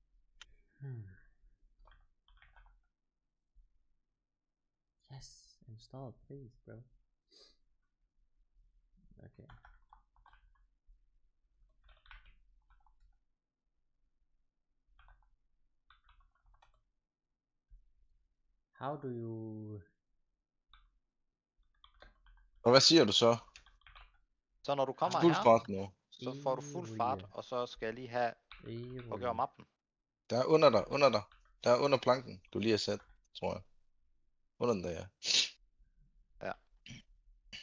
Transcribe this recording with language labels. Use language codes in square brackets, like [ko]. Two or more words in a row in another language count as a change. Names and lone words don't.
[en] Yes, install please, bro. Okay. How do you... [da] Og hvad siger du så? Så når du kommer fuld her, fart nu. Så får du fuld fart, og så skal jeg lige have og gøre mappen. Der er under dig. Der er under planken, du lige har sat, tror jeg. 100 der, ja.